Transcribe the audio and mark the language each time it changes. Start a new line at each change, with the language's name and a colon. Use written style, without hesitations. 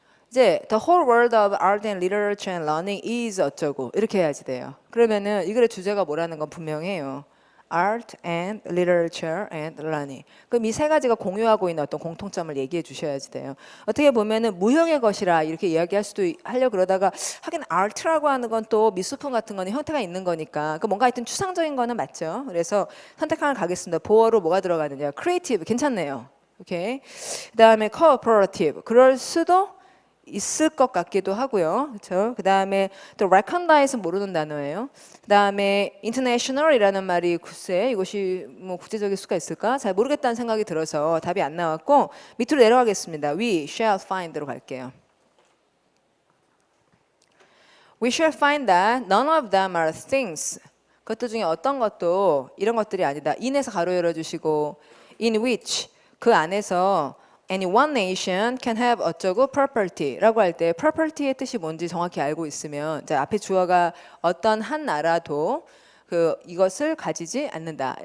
Korean: 이제
English: the whole world of art and literature and learning is
Korean: 어쩌고 이렇게 해야지 돼요. 그러면은 이 글의 주제가 뭐라는 건 분명해요.
English: art and literature and learning.
Korean: 그럼 이 세 가지가 공유하고 있는 어떤 공통점을 얘기해 주셔야지 돼요. 어떻게 보면은 무형의 것이라 이렇게 이야기할 수도 하려고 그러다가 하긴 art라고 하는 건 또 미술품 같은 거는 형태가 있는 거니까 그 뭔가 하여튼 추상적인 거는 맞죠. 그래서 선택하는 가겠습니다. 보어로 뭐가 들어가느냐. creative 괜찮네요. 오케이. 그다음에 cooperative. 그럴 수도 있을 것 같기도 하고요. 그렇죠? 그다음에 또 recognize는 모르는 단어예요. 그다음에 international이라는 말이 글쎄 이것이 뭐 국제적일 수가 있을까? 잘 모르겠다는 생각이 들어서 답이 안 나왔고 밑으로 내려가겠습니다.
English: We shall find로
Korean: 갈게요.
English: We shall find that none of them are things.
Korean: 그것들 중에 어떤 것도 이런 것들이 아니다. in에서 가로 열어주시고 in which 그 안에서
English: any one nation can have
Korean: 어쩌고 property라고 할 때 property의 뜻이 뭔지 정확히 알고 있으면 자, 앞에 주어가 어떤 한 나라도 그 이것을 가지지 않는다.